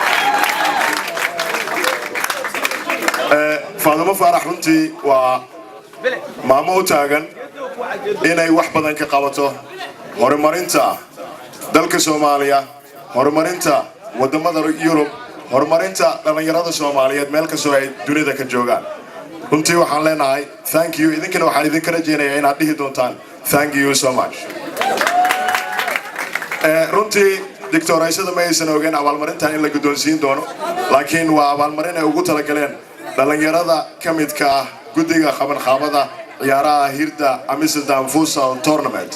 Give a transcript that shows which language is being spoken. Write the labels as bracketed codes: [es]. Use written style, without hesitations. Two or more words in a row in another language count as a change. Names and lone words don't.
[so] Faadumo Faarax runtii waa maamo u taagan inay wax badan ka qabato horumarinta dalka Soomaaliya, horumarinta wadamada Yurub, horumarinta dhalinyarada Soomaaliyeed meel kastoo ay dunida ka joogaan. runtii waxaan leenahay [en] thank you [so] idinkana waxaan idinka rajaynayaa inaad dhihi doontaan [en] thank you so much. [so] runtii dictoreysada ma aysan ogeyn abaalmarintan in la guddoonsiin doono laakiin waa abaalmarin ay ugu talagaleen dhalinyarada ka midka ah guddiga qabanqaabada ciyaaraha Hirda Amsterdam Futsal Tournament.